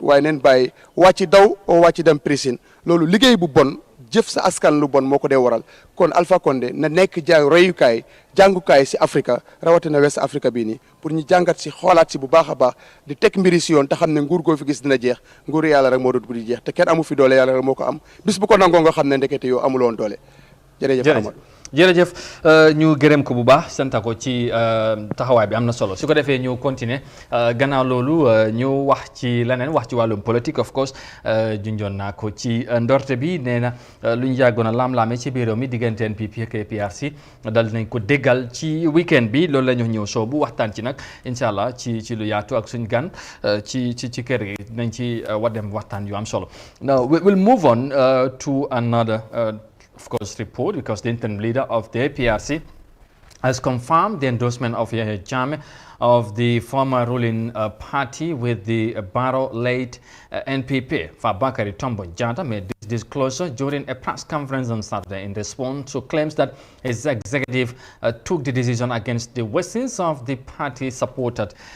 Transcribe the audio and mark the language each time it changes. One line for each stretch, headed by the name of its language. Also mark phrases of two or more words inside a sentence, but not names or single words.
Wolof: waaye neen bàyyi wàcc daw oo wàcc dem prison loolu liggéey bu bon jëf sa askan lu bon moo ko dee waral kon Alpha Condé na nekk royukaay jàngukaay si Afrique rawatina West Afrique bii nii pour ñu jàngat si xoolaat si bu baax a baax di teg mbiri si yoon te xam ne nguur goo fi gis dina jeex nguur yàlla rek moo doon di jeex te kenn amu fi doole yàlla rek moo ko am bis bu ko nangoo nga xam ne ndekete yow amuloon doole jërëjëf Amadou jërëjëf ñu gërëm ko bu baax sant ko ci taxawaay bi am na solo su ko defee ñu continuer gannaaw loolu ñu wax ci leneen wax ci wàllum politique
English: of course
Wolof: junjoon naa ko ci ndorte bi nee na lu ñu yàggoon a laam-laame ci biir réew mi diggante NPP ak APRC dal nañ ko déggal ci weekend bi loolu la ñu ñëw soobu waxtaan ci nag
Arabic: إن شاء الله
Wolof: ci lu yaatu ak suñ gan ci kër gi nañ ci dem waxtaan yu am solo.
English: Now we'll move on to another of course, report because the interim leader of the APRC has confirmed the endorsement of Yahya Jammeh of the former ruling party with the Barrow-led NPP. Fabakary Tombo Jatta made this disclosure during a press conference on Saturday in response to claims that his executive took the decision against the wishes of the party supporters.